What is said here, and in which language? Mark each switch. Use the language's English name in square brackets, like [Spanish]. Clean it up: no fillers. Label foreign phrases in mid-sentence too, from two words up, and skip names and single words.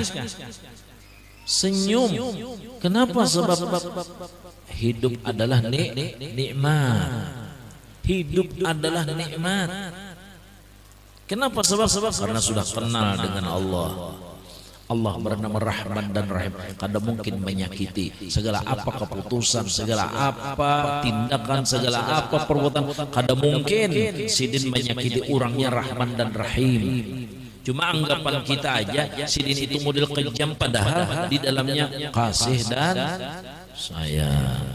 [Banjar] Senyum. Kenapa? Sebab hidup adalah nikmat. Hidup adalah nikmat. Kenapa? Sebab karena sudah kenal dengan Allah. Allah bernama Rahman dan Rahim, kada mungkin menyakiti. Segala apa keputusan, segala apa tindakan, segala apa perbuatan, kada mungkin Sidin menyakiti orangnya Rahman dan Rahim. Cuma anggapan kita aja Sidin itu model kejam, padahal di dalamnya kasih dan sayang.